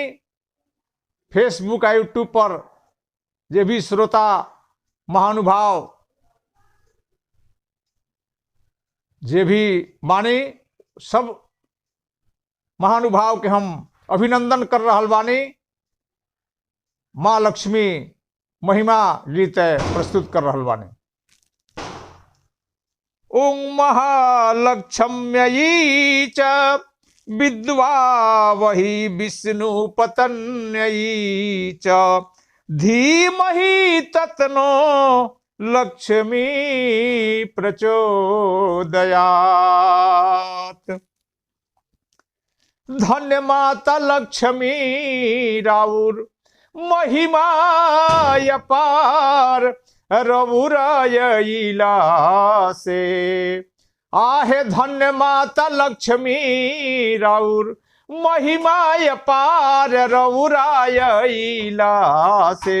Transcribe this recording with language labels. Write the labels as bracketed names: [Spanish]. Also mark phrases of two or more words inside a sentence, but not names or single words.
[Bhojpuri] फेसबुक आ यूट्यूब पर जे भी श्रोता महानुभाव जे भी बानी, सब महानुभाव के हम अभिनंदन कर रहल बानी। माँ लक्ष्मी महिमा गीत प्रस्तुत कर रहल बानी। [Sanskrit] ओं महालक्ष्म्यै च विद्वा वही विष्णुपत्न्यै च धीमहि तन्नो लक्ष्मी प्रचोदयात्। [Bhojpuri] धन्य माता लक्ष्मी राउर महिमा अपार रघुरायला से। आहे धन्य माता लक्ष्मी राउर महिमा अपार रघुरायला से।